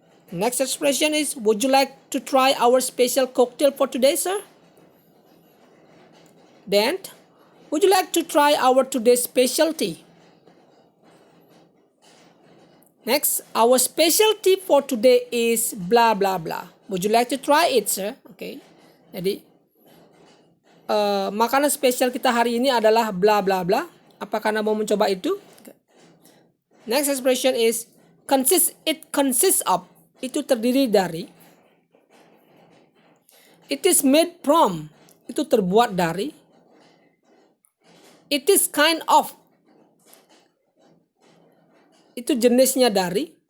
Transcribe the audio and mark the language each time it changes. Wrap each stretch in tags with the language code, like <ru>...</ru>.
<en>Next expression is, would you like to try our special cocktail for today, sir? Then, would you like to try our today's specialty? Next, our specialty for today is blah blah blah. Would you like to try it, sir? Okay.</en> <id>Jadi makanan spesial kita hari ini adalah blah blah blah. Apakah Anda mau mencoba itu?</id> <en>Next expression is it consists of.</en> <id>Itu terdiri dari.</id> <en>It is made from.</en> <id>Itu terbuat dari.</id> <en>It is kind of,</en> <id>itu jenisnya dari.</id>